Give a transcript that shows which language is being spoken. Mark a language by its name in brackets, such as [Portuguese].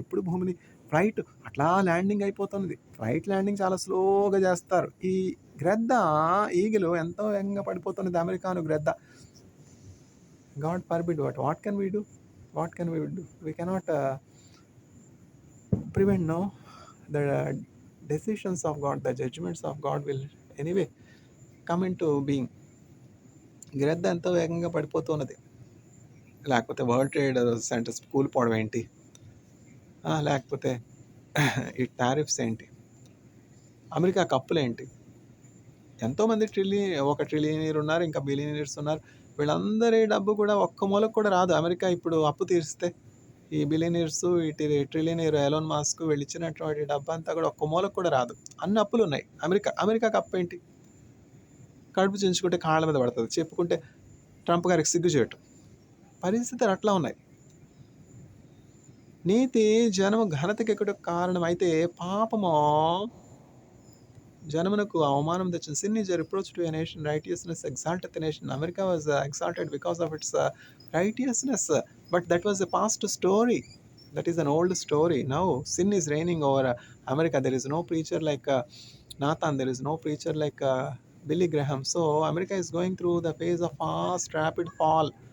[Telugu] ఎప్పుడు భూమిని ఫ్లైట్ అట్లా ల్యాండింగ్ అయిపోతున్నది. ఫ్లైట్ ల్యాండింగ్ చాలా స్లోగా చేస్తారు. ఈ గ్రద్ద ఈగలు ఎంతో వేగంగా పడిపోతున్నది. అమెరికాను గ్రద్ద. [English] God forbid. What can we do? What can we do? We cannot prevent, no? The decisions of God, the judgments of God will anyway come into being. [Telugu] గ్రద్ద ఎంతో వేగంగా పడిపోతున్నది. లేకపోతే వరల్డ్ ట్రేడ్ సెంటర్స్ కూలిపోవడం ఏంటి, లేకపోతే ఈ టారిఫ్స్ ఏంటి, America కప్పులేంటి. ఎంతోమంది ఒక ట్రిలియనీర్ ఉన్నారు, ఇంకా బిలియనీర్స్ ఉన్నారు. వీళ్ళందరి డబ్బు కూడా ఒక్క మూలకు కూడా రాదు. అమెరికా ఇప్పుడు అప్పు తీరిస్తే ఈ బిలియనీర్స్, ఈ ట్రిలియనీర్ ఎలోన్ మాస్క్ వీళ్ళు ఇచ్చినటువంటి డబ్బు అంతా కూడా ఒక్క మూలకు కూడా రాదు. అన్ని అప్పులు ఉన్నాయి. అమెరికాకి అప్పు ఏంటి? కడుపు చించుకుంటే కాళ్ళ మీద పడుతుంది, చెప్పుకుంటే ట్రంప్ గారికి సిగ్గు చేయటం. పరిస్థితులు అట్లా ఉన్నాయి. నీతి జనము ఘనతకి ఎక్కుటకు కారణం అయితే పాపము జనమునకు అవమానం తెచ్చింది. [English] Sin is a reproach to a nation, righteousness exalteth a nation. America was exalted because of its righteousness, but that was a past story. That is an old story. Now sin is reigning over America. There is no preacher like Nathan. There is no preacher like Billy Graham. So America is going through the phase of fast, rapid fall.